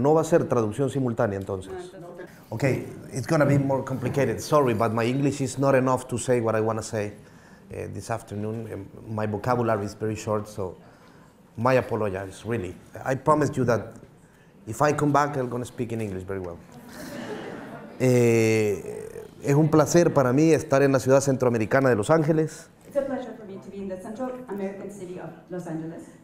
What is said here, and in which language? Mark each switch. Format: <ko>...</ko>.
<es>No va a ser traducción simultánea entonces.</es> <en>Okay, it's going to be more complicated. Sorry, but my English is not enough to say what I want to say this afternoon. My vocabulary is very short, so my apologies, really. I promised you that if I come back, I'm going to speak in English very well.</en> <es>Es un placer para mí estar en la ciudad centroamericana de Los Ángeles.</es> <en>It's a pleasure for me to be in the Central American city of Los Angeles.</en>